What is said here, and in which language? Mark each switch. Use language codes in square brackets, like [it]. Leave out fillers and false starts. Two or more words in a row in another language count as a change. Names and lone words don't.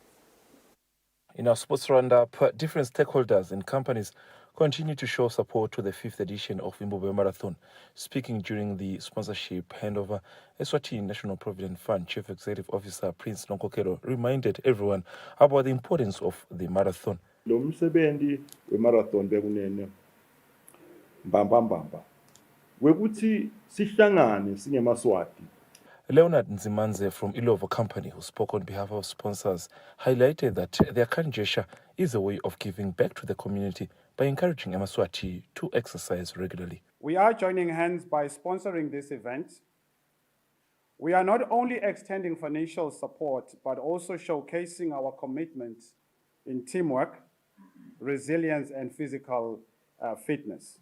[en] In our sports roundup, different stakeholders and companies continue to show support to the 5th edition of Imbube Marathon. Speaking during the sponsorship handover, Eswatini National Provident Fund Chief Executive Officer Prince Lonkokelo reminded everyone about the importance of the marathon. [ss] Lo msebenzi wemarathon bekunene mbamba wekuthi sihlangane singemaswati. [en] Leonard Nzimanze from Ilovo Company, who spoke on behalf of sponsors, highlighted that their kind gesture is a way of giving back to the community by encouraging Amaswati to exercise regularly. We are joining hands by sponsoring this event. We are not only extending financial support, but also showcasing our commitment in teamwork, resilience, and physical fitness.